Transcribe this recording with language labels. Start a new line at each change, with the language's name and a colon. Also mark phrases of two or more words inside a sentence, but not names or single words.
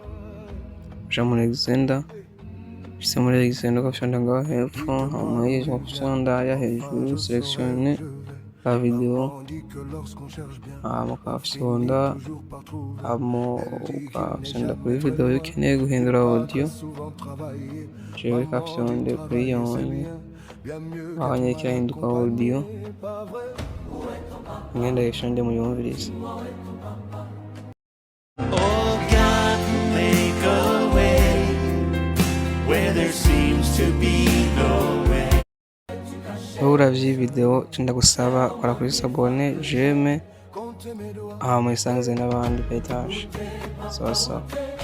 Rundi: Uja muri Xender, ushitse muri Xender ugafyonda ngaho hepfo, hama yizo ugafyonda ya hejuru
French: sélectionner la video,
Rundi: hama ukafyonda, hama ukafyonda kuri video ukeneye guhindura audio. Jewe kafyonde kuri iyo aho nyene kirahinduka audio, ngenda yifyonde muyumvirize.
English: Oh God, make a way where there seems to be no way.
Rundi: Wowe uravye video ndagusaba kora kuri
French: s'abonner, j'aime,
Rundi: hama isangize n'abandi page.
Swahili: Sawa sawa.